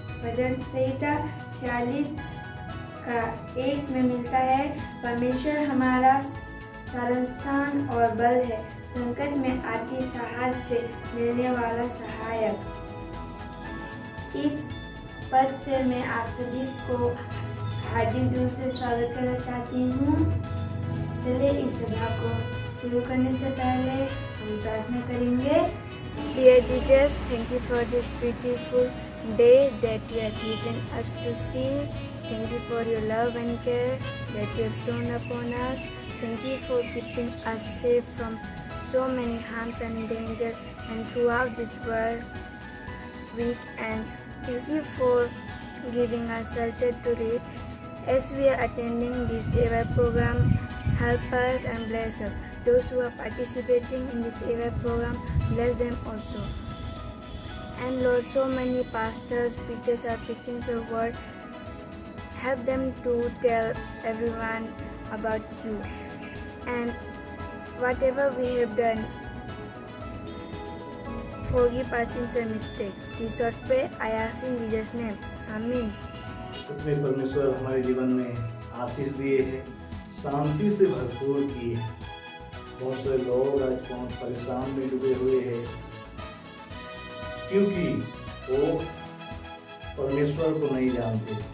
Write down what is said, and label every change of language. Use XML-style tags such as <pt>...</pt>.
<hi>भजन संहिता 46 का 1 में मिलता है, परमेश्वर हमारा सारस्थान और बल है, संकट में आती सहायता से मिलने वाला सहायक। इस पद से मैं आप सभी को हार्दिक दिल से स्वागत करना चाहती हूँ। चलिए इस सभा को शुरू करने से पहले हम प्रार्थना करेंगे।</hi> <en>Dear Jesus, thank you for this beautiful day that you have given us to see. Thank you for your love and care that you have shown upon us. Thank you for keeping us safe from so many harms and dangers and throughout this world week. And thank you for giving us shelter to live. As we are attending this AY program, help us and bless us. Those who are participating in this AY program, bless them also. And Lord, so many pastors, preachers are preaching your word. Help them to tell everyone about you. And whatever we have done, forgive our sins and mistakes. This short prayer I ask in Jesus' name. Amen.</en> <hi>सत्य परमेश्वर हमारे जीवन में आशीष दिए हैं, शांति से भरपूर किए हैं। बहुत से लोग आज बहुत परेशान में डूबे हुए हैं, क्योंकि वो परमेश्वर को नहीं जानते।</hi>